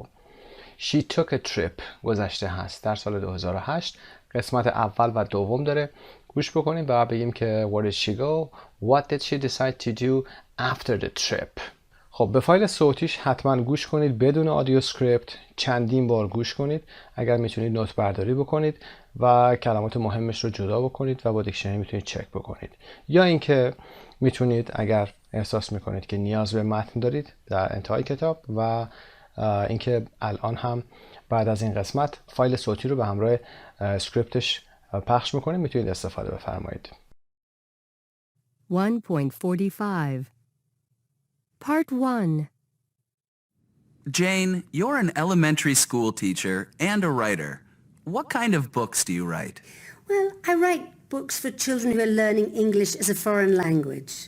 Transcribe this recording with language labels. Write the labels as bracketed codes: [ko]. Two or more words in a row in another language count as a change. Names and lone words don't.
[en] She took a trip [fa] گذشته هست در سال 2008. قسمت اول و دوم داره. گوش بکنیم و بگیم که [en] where did she go? What did she decide to do after the trip? [fa] خب به فایل صوتیش حتما گوش کنید بدون [en] audio script. [fa] چندین بار گوش کنید. اگر میتونید نوت برداری بکنید و کلمات مهمش رو جدا بکنید و با دیکشنری میتونید چک بکنید. یا اینکه میتونید اگر احساس میکنید که نیاز به متن دارید در انتهای کتاب و اینکه الان هم بعد از این قسمت فایل صوتی رو به همراه اسکریپتش پخش میکنید میتونید استفاده بفرمایید. [en] 1.45 Part 1 Jane, you're an elementary school teacher and a writer. What kind of books do you write? Well, I write books for children who are learning English as a foreign language.